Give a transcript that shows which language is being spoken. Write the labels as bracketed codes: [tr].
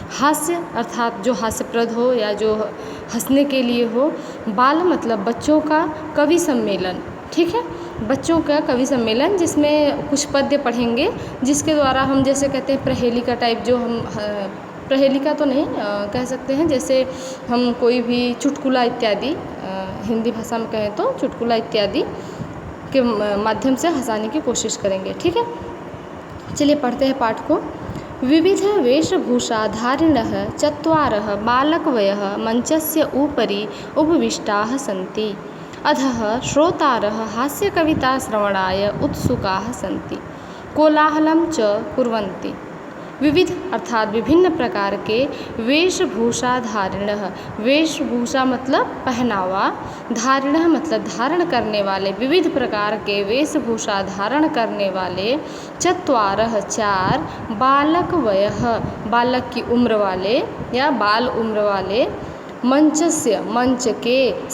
[hi] हास्य अर्थात जो हास्यप्रद हो या जो हंसने के लिए हो, बाल मतलब बच्चों का, कवि सम्मेलन, ठीक है, बच्चों का कवि सम्मेलन जिसमें कुछ पद्य पढ़ेंगे, जिसके द्वारा हम जैसे कहते हैं प्रहेलिका टाइप, जो हम प्रहेलिका तो नहीं कह सकते हैं, जैसे हम कोई भी चुटकुला इत्यादि, हिंदी भाषा में कहें तो चुटकुला इत्यादि के माध्यम से हंसाने की कोशिश करेंगे, ठीक है। चलिए पढ़ते हैं पाठ को। [sa] विविध वेशभूषा धारिणः चत्वारः बालकवयः मंचस्य उपरि उपविष्टाः सन्ति। अधः श्रोतारः हास्यकविताश्रवणाय उत्सुकाः सन्ति, कोलाहलं च कुर्वन्ति। [hi] विविध अर्थात विभिन्न प्रकार के वेशभूषा धारिणः, वेशभूषा मतलब पहनावा, धारिणः मतलब धारण करने वाले, विविध प्रकार के वेशभूषा धारण करने वाले, चत्वारः चार, बालकवयः बालक की उम्र वाले या बाल उम्र वाले, मंचस्य मंच के,